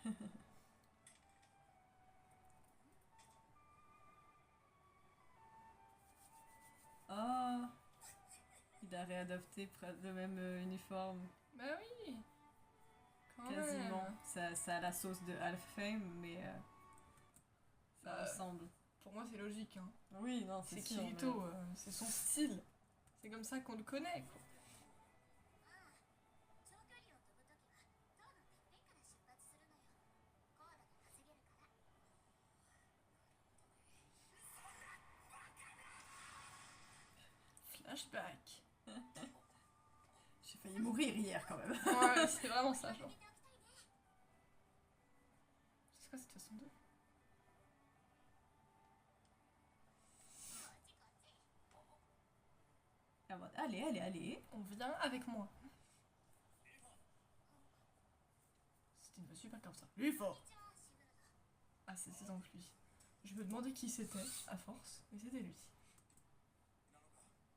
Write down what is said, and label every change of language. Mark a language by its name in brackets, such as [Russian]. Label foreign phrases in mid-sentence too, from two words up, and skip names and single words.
[French] Ah, il a réadapté le même uniforme, Bah oui. Quand quasiment. même. Ça a la sauce de Half-Fame, mais ça Bah, ressemble. Pour moi, c'est logique. Hein. Oui, non, C'est sûr, Kirito, mais- c'est son style. C'est comme ça qu'on le connaît. Quoi. [Japanese] 長距離を飛ぶときは塔のてっぺんから出発するのよ。コーラが稼げるから。 [French] Flashback. J'ai failli mourir hier quand même. Ouais, c'est vraiment ça, genre. [Japanese] 見ておきたいね。 [French] C'est quoi cette façon de. [Japanese] こっちこっち。 [French] Ah, bon, allez, allez, allez. On vient avec moi. C'était une voix super comme ça. Lui fort. [Japanese] こんにちはシグルド。 [French] Ah, c'est donc lui. Je me demandais qui c'était, à force, mais c'était lui.